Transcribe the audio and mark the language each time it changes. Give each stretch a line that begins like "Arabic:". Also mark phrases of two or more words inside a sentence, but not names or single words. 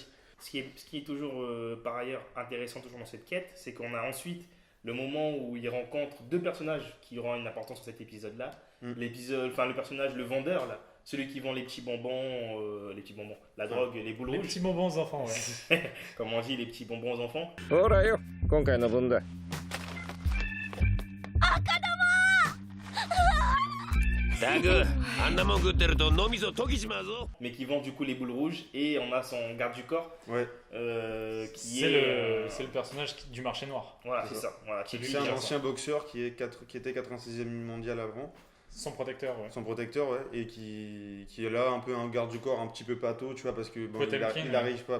French: Ce qui est toujours, par ailleurs, intéressant toujours dans cette quête, c'est qu'on a ensuite le moment où il rencontre deux personnages qui auront une importance sur cet épisode-là. Le personnage, le vendeur, là, celui qui vend les petits bonbons, la drogue, les boules Les rouges. petits bonbons aux enfants, ouais. Comme on dit, les petits bonbons aux enfants.
Japanese: ほらよ今回の分だタグあんなもん食ってると脳みそ溶けちまうぞ
French: Mais qui vend du coup les boules rouges. Et on a son garde du corps. Qui c'est le personnage du marché noir. Voilà, c'est ça. Voilà, C'est un ancien boxeur qui était 86e mondial avant. Son protecteur, ouais. Son protecteur, ouais. Et qui est là, un peu un garde du corps un petit peu pâteau, tu vois, parce que il arrive pas.